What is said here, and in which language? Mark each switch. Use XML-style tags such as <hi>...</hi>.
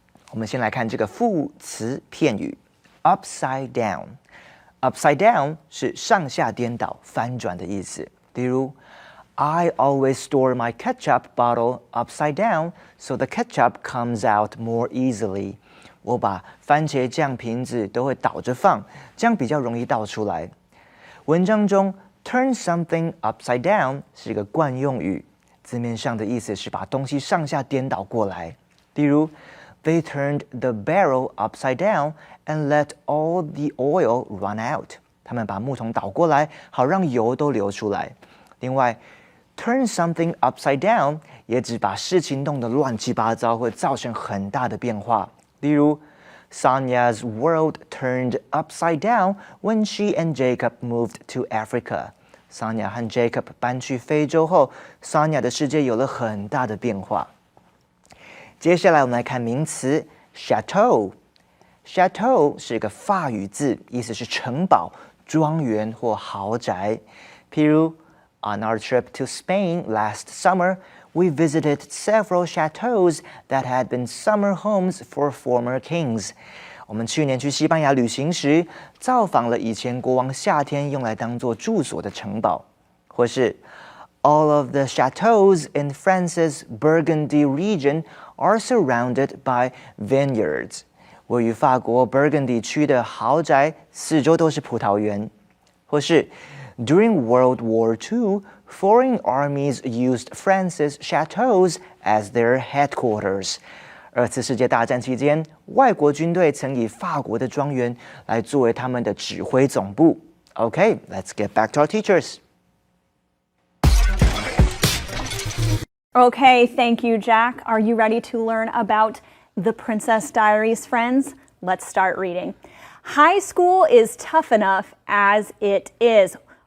<zh>我们先来看这个副词片语 upside down. Upside down 是上下颠倒、翻转的意思。例如</zh> <en>I always store my ketchup bottle upside down so the ketchup comes out more easily.</en> <zh>我把番茄酱瓶子都会倒着放，这样比较容易倒出来。文章中 turn something upside down 是一个惯用语。字面上的意思是把东西上下颠倒过来。例如</zh> <en>They turned the barrel upside down and let all the oil run out.</en> <zh>他们把木桶倒过来，好让油都流出来。另外 turn something upside down 也指把事情弄得乱七八糟，会造成很大的变化。例如</zh> <en>Sonia's world turned upside down when she and Jacob moved to Africa.</en> <zh>Sonia 和 Jacob 搬去非洲后 ，Sonia 的世界有了很大的变化。接下来我们来看名词 chateau。chateau 是一个法语字，意思是城堡、庄园或豪宅。譬如</zh> <en>On our trip to Spain last summer, we visited several chateaux that had been summer homes for former kings.</en> <zh>我们去年去西班牙旅行时，造访了以前国王夏天用来当作住所的城堡，或是</zh> <en>All of the chateaux in France's Burgundy region are surrounded by vineyards.</en> <zh>位于法国 Burgundy 区的豪宅四周都是葡萄园，或是</zh> <en>During World War II, foreign armies used France's chateaux as their headquarters.</en> <zh>二次世界大战期间，外国军队曾以法国的庄园来作为他们的指挥总部。</zh> <en>Okay, let's get back to our teachers. Okay, thank you, Jack. Are you ready to learn about The Princess Diaries, friends? Let's start reading. High school is tough enough as it is.</en>